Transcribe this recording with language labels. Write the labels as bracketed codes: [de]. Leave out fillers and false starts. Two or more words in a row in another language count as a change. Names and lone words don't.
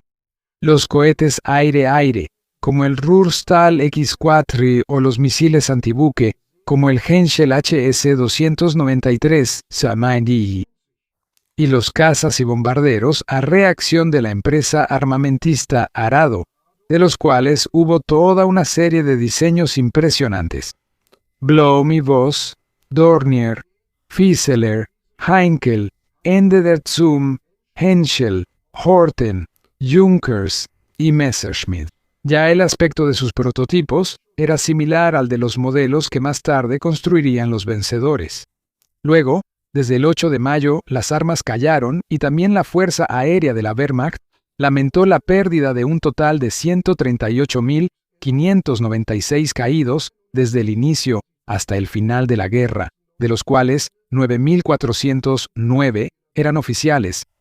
[es] Los cohetes aire-aire, como el Ruhrstahl X4 o los misiles antibuque, como el Henschel HS-293 Samandy, y los cazas y bombarderos a reacción de la empresa armamentista Arado, de los cuales hubo toda una serie de diseños impresionantes. Blohm y Voss, Dornier, Fieseler, Heinkel, Ende der Zum, Henschel, Horten, Junkers y Messerschmitt. Ya el aspecto de sus prototipos era similar al de los modelos que más tarde construirían los vencedores. Luego, desde el 8 de mayo, las armas callaron y también la Fuerza Aérea de la Wehrmacht lamentó la pérdida de un total de 138.596 caídos desde el inicio hasta el final de la guerra, de los cuales 9.409 eran oficiales,